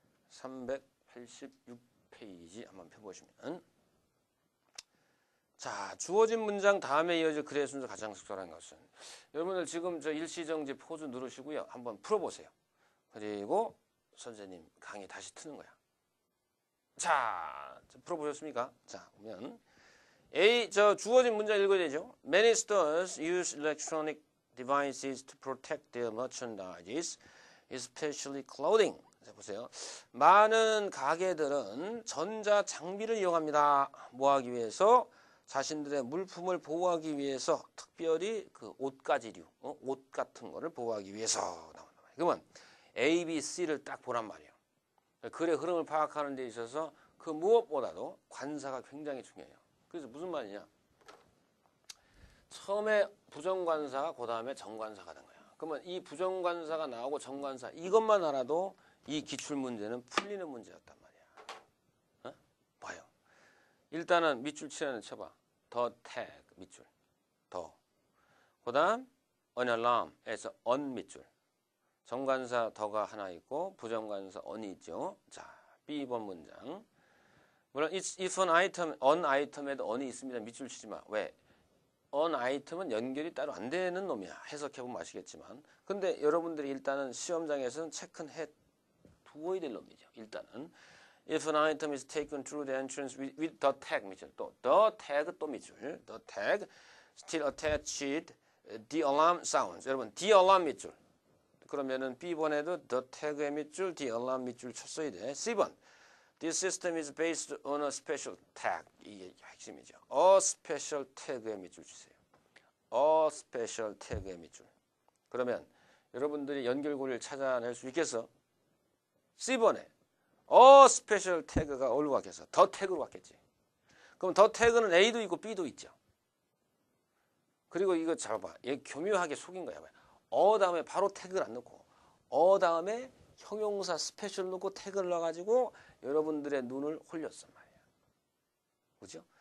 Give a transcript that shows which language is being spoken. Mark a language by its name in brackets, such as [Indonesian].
[Korean] 386페이지 한번 펴보시면, 자, 주어진 문장 다음에 이어질 글의 순서 가장 적절한 것은, 여러분들 지금 저 일시정지 포즈 누르시고요. 한번 풀어보세요. 그리고 선생님 강의 다시 트는 거야. 자, 풀어보셨습니까? 자, 보면 저 주어진 문장 읽어야 되죠. [English] Many stores use electronic devices to protect their merchandise, especially clothing. [Korean] 자, 보세요. 많은 가게들은 전자 장비를 이용합니다. 뭐 하기 위해서? 자신들의 물품을 보호하기 위해서, 특별히 그 옷가지류, 옷 같은 거를 보호하기 위해서 나온단 말이에요. 그러면 A, B, C를 딱 보란 말이에요. 글의 흐름을 파악하는 데 있어서 그 무엇보다도 관사가 굉장히 중요해요. 그래서 무슨 말이냐? 처음에 부정관사, 그 다음에 정관사가 된 거야. 그러면 이 부정관사가 나오고 정관사, 이것만 알아도 이 기출문제는 풀리는 문제였단 말이야. 봐요. 일단은 밑줄 치라는 쳐봐. 더 tag 밑줄. 더. 그 다음 an alarm 에서 on 밑줄. 정관사 더가 하나 있고 부정관사 on이 있죠. 자, B번 문장. 물론 if an item, on item에도 on이 있습니다. 밑줄 치지 마. 왜? on item은 연결이 따로 안 되는 놈이야. 해석해보면 아시겠지만. 근데 여러분들이 일단은 시험장에서는 체크해 두어야 될 놈이죠. [English] 일단은 if an item is taken through the entrance with the tag 밑줄 또 the tag 또 밑줄 the tag still attached the alarm sounds. [Korean] 여러분 the alarm 밑줄. 그러면은 B번에도 the tag 의 밑줄, the alarm 밑줄 쳤어야 돼. [English] C번 This system is based on a special tag. [Korean] 이게 핵심이죠. A special tag 의 밑줄 주세요. A special tag 의 밑줄. 그러면 여러분들이 연결고리를 찾아낼 수 있겠어? C번에 A special tag 가 어디로 갔겠어? The tag 으로 갔겠지. 그럼 the tag 는 A도 있고 B도 있죠. 그리고 이거 잡아봐. 얘 교묘하게 속인 거야. 다음에 바로 태그를 안 넣고 다음에 형용사 스페셜 넣고 태그를 넣어가지고 여러분들의 눈을 홀렸단 말이야. 그죠?